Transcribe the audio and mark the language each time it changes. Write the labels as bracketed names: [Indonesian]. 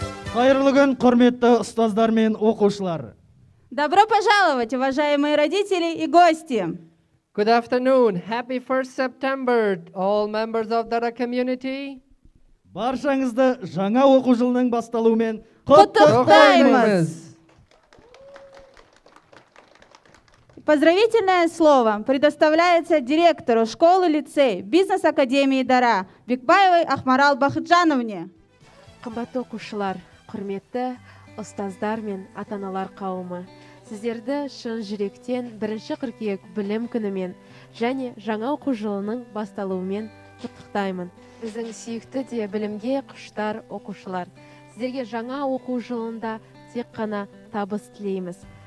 [Kazakh] Қайырлы күн, құрметті ұстаздар мен оқушылар. [Russian] Добро пожаловать, уважаемые родители и гости. [English] Good afternoon. Happy 1st September, all members of the community. [Kazakh] Баршаңызды жаңа оқу жылының басталуымен Құттықтаймыз! [Russian] Поздравительное слово предоставляется директору школы-лицей бизнес-академии Дара Бекбаевой Ахмарал Бахытжановне. [Kazakh] Қымбатты оқушылар, құрметті ұстаздар мен ата-аналар қауымы, сіздерді шын жүректен 1 қыркүйек білім күнімен және жаңа оқу жылының басталуымен құттықтаймын. Біздің сүйікті де білімге құштар оқушылар, сіздерге жаңа оқу жылында тек қана табыс тілейміз.